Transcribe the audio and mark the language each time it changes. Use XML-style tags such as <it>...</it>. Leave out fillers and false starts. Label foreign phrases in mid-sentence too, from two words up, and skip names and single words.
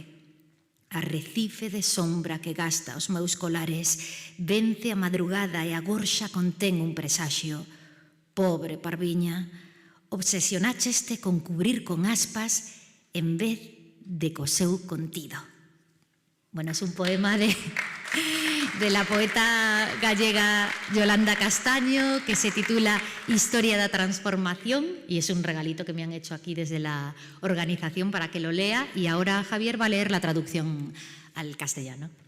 <gl>Arrecife de sombra que gasta os meus colares, vence a madrugada e a gorxa contén un presaxio. Pobre parviña, obsesionácheste con cubrir con aspas en vez de co seu contido.</gl> <es>Bueno, es un poema de la poeta gallega Yolanda Castaño, que se titula Historia da Transformación, y es un regalito que me han hecho aquí desde la organización para que lo lea, y ahora Javier va a leer la traducción al castellano.</es>